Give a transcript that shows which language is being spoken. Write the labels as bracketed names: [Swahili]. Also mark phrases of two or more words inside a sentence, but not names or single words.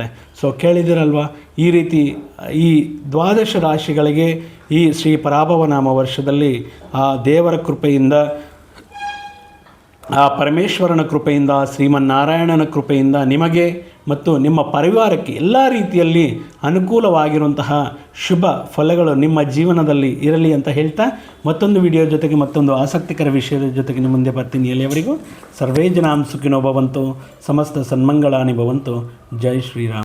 [Kannada] ಸೊ ಕೇಳಿದಿರಲ್ವ, ಈ ರೀತಿ ಈ 12 ರಾಶಿಗಳಿಗೆ ಈ ಶ್ರೀ ಪರಾಭವನಾಮ ವರ್ಷದಲ್ಲಿ ಆ ದೇವರ ಕೃಪೆಯಿಂದ, ಆ ಪರಮೇಶ್ವರನ ಕೃಪೆಯಿಂದ, ಶ್ರೀಮನ್ನಾರಾಯಣನ ಕೃಪೆಯಿಂದ ನಿಮಗೆ ಮತ್ತು ನಿಮ್ಮ ಪರಿವಾರಕ್ಕೆ ಎಲ್ಲ ರೀತಿಯಲ್ಲಿ ಅನುಕೂಲವಾಗಿರುವಂತಹ ಶುಭ ಫಲಗಳು ನಿಮ್ಮ ಜೀವನದಲ್ಲಿ ಇರಲಿ ಅಂತ ಹೇಳ್ತಾ, ಮತ್ತೊಂದು ವಿಡಿಯೋ ಜೊತೆಗೆ ಮತ್ತೊಂದು ಆಸಕ್ತಿಕರ ವಿಷಯದ ಜೊತೆಗೆ ನಿಮ್ಮ ಮುಂದೆ ಬರ್ತೀನಿ. [Sanskrit] ಎಲ್ಲಿಯವರೆಗೂ ಸರ್ವೇ ಜನಾಂ ಸುಖಿನೋ ಭವಂತು, ಸಮಸ್ತ ಸನ್ಮಂಗಳಾನಿ ಭವಂತು. [Kannada] ಜೈ ಶ್ರೀರಾಮ್.